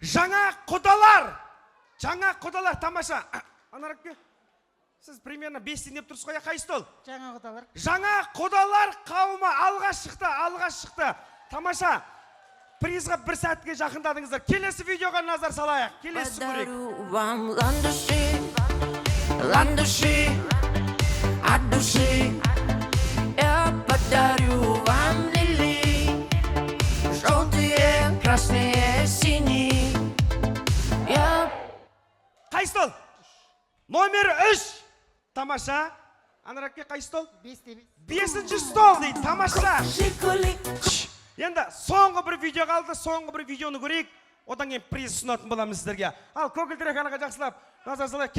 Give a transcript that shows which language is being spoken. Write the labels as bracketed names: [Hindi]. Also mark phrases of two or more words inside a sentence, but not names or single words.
[Kazakh] Жаңа құдалар, тамаша. Анар әпке, сіз примерно 5 деп тұрсыз қой, қай стол? Жаңа құдалар. Жаңа құдалар қауымы алға шықты. Тамаша. Призға бір сәтке жақындадыңыздар. Келесі видеоға назар салайық. Келесі көрейік. [Russian] Ландыши от души я подарю вам лилии, желтые, красные, синие. [Kazakh] Қай стол? Номер 3. Тамаша. Анар әпке қай стол? 5-те 5. 5-ші стол дейді, тамаша. Жигули. Енді соңғы бір видео қалды, соңғы бір видеоны көрейік. Одан кейін приз ұсынатын боламыз сіздерге. Ал көгілдір экранға жақсылап, назар салайық.